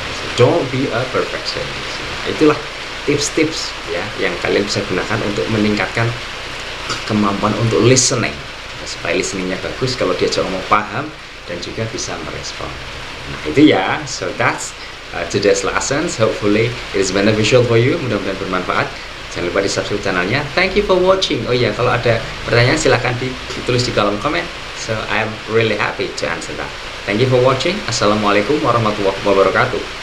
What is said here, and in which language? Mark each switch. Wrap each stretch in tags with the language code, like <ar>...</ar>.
<en>So, don't be a perfectionist.</en> <id>Itulah tips-tips ya yang kalian bisa gunakan untuk meningkatkan kemampuan untuk listening, supaya listeningnya bagus, kalau diajak ngomong paham dan juga bisa merespon. Nah itu ya.</id> <en>So that's today's lessons. Hopefully it is beneficial for you.</en> <id>Mudah-mudahan bermanfaat. Jangan lupa di subscribe channelnya.</id> <en>Thank you for watching.</en> <id>Oh iya, kalau ada pertanyaan silahkan ditulis di kolom komen.</id> <en>So I am really happy to answer that. Thank you for watching.</en> <ar>Assalamualaikum warahmatullahi wabarakatuh.</ar>